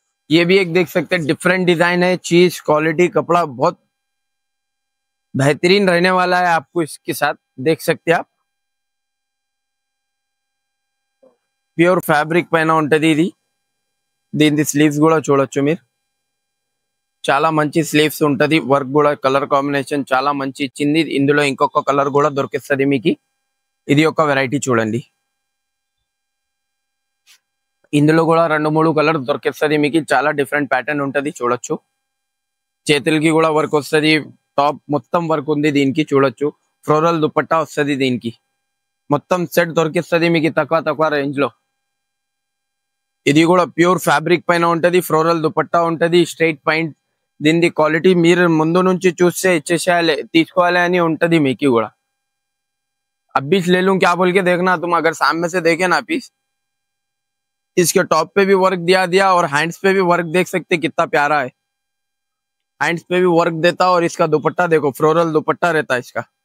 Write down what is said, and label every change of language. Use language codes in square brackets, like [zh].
[hi] ये भी एक देख सकते हैं, डिफरेंट डिजाइन है. चीज क्वालिटी कपड़ा बहुत बेहतरीन रहने वाला है आपको. इसके साथ देख सकते हैं आप, [te] ప్యూర్ ఫ్యాబ్రిక్ పైన ఉంటది ఇది. దీని స్లీవ్స్ కూడా చూడొచ్చు మీరు, చాలా మంచి స్లీవ్స్ ఉంటది. వర్క్ కూడా కలర్ కాంబినేషన్ చాలా మంచి ఇచ్చింది. ఇందులో ఇంకొక కలర్ కూడా దొరికిస్తుంది మీకు. ఇది ఒక వెరైటీ చూడండి, ఇందులో కూడా 2-3 కలర్ దొరికిస్తుంది మీకు. చాలా డిఫరెంట్ ప్యాటర్న్ ఉంటది చూడొచ్చు. చేతులకి కూడా వర్క్ వస్తుంది, టాప్ మొత్తం వర్క్ ఉంది దీనికి చూడొచ్చు. ఫ్లోరల్ దుపట్టా వస్తుంది దీనికి. మొత్తం సెట్ దొరికిస్తుంది మీకు తక్కువ రేంజ్ లో. ఇది కూడా ప్యూర్ ఫ్యాబ్రిక్ పైన ఉంటది, ఫ్లోరల్ దుపట్టా ఉంటది, స్ట్రైట్ పాయింట్. దీని క్వాలిటీ మీరు ముందు నుంచి చూస్తే ఇచ్చేసేయాలి, తీసుకోవాలి అని ఉంటది మీకు కూడా. [hi] अब भी ले लूं क्या बोल के देखना तुम, अगर सामने से देखे ना पीस, इसके टॉप पे भी वर्क दिया और हैंड्स पे भी वर्क देख सकते कितना प्यारा है. हैंड्स पे भी वर्क देता और इसका दुपट्टा देखो, फ्लोरल दुपट्टा रहता है इसका.